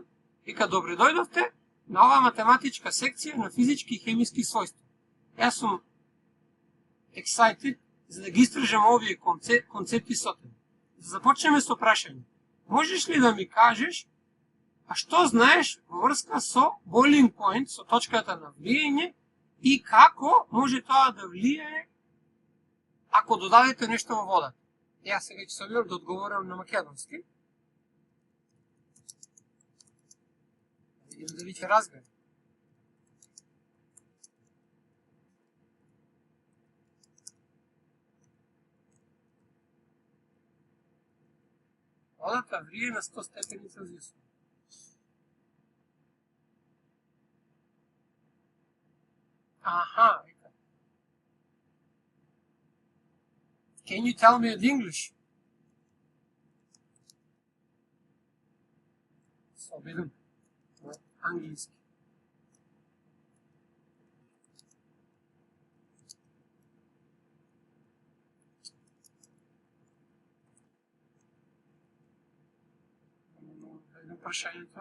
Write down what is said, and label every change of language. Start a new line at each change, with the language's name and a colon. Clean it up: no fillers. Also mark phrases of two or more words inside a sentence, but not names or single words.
Macedonian: Вика, добре дојдовте на оваа математичка секција на физички и хемиски својства. Јас сум excited за да ги истражам овие концепти со тебе. Да започнеме со прашање. Можеш ли да ми кажеш, а што знаеш во врска со
English: boiling point,
Macedonian: со точката на влијање, и како може тоа да влијае ако додадете нешто во водата? Јас сега ќе се обидам да одговорам на македонски. Видим дали ќе разберам. Водата врие на 100 степени Целзиус. Аха, вика.
English: Can you tell me in English?
Macedonian: Се обидам на англиски. Прашањето.